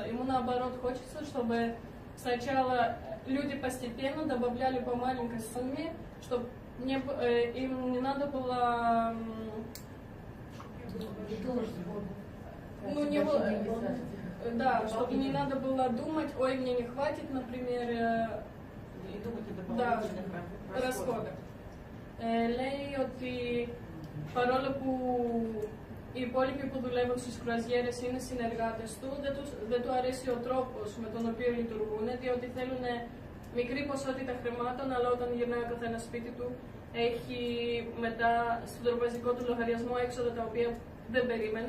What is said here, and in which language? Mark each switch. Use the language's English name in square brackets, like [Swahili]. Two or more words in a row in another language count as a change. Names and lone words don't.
[Russian] Ему наоборот хочется, чтобы сначала люди постепенно добавляли по маленькой сумме, чтобы им не надо было... Да, чтобы не надо было думать, ой, мне не хватит, например, да, расходов. [Greek] Λέει ότι παρόλο που οι υπόλοιποι που δουλεύουν στις κρουαζιέρες είναι συνεργάτες του, δεν του αρέσει ο τρόπος με τον οποίο λειτουργούν, διότι θέλουν μικρή ποσότητα χρημάτων, αλλά όταν γυρνάει ο καθένας σπίτι του, έχει μετά στον τραπεζικό του λογαριασμό έξοδα τα οποία δεν περίμενε.